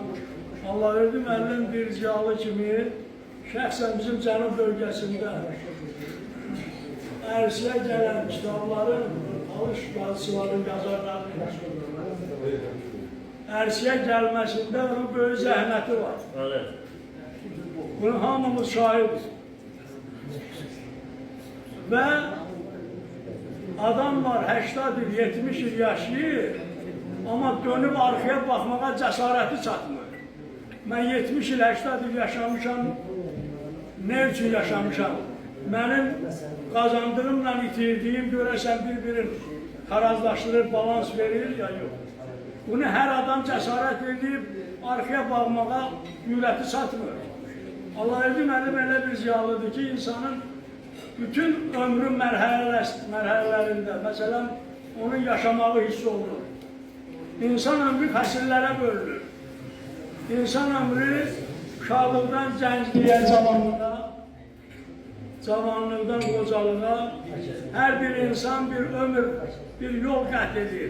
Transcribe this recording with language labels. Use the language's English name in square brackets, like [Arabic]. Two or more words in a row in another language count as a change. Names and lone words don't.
[Azerbaijani] Allah verdi müəllim bir ziyalı kimi şəxsən bizim Cənub bölgəsində ərsiyə gələn kitabların, alış yazıçıların, yazarlarının ərsiyə gəlməsində onun böyük zəhməti var. Bunu hamımız şahidiz. Ve adam var 80 il, 70 il yaşayır, [Turkish] ama dönüp arkaya bakmağa cesareti çatmır. Ben 70 il, 80 il yaşamışam, ne için yaşamışam? Benim kazandığımla [Azerbaijani] itirdiyim görəsən bir-birin tarazlaşdırır, balans verir [Turkish] ya yok. Bunu her adam cesaret edip arkaya bakmağa cürəti çatmır. [Azerbaijani] Allah verdi mənim elə bir ziyalıdır ki, insanın bütün ömrün mərhələlərində, məsələn, onun yaşamağı hiss olunur. İnsan ömrü fəsillərə bölünür. İnsan ömrü uşaqlıqdan gəncliyə, cavanlıqdan qocalığa, hər bir insan bir ömür, bir yol qət edir.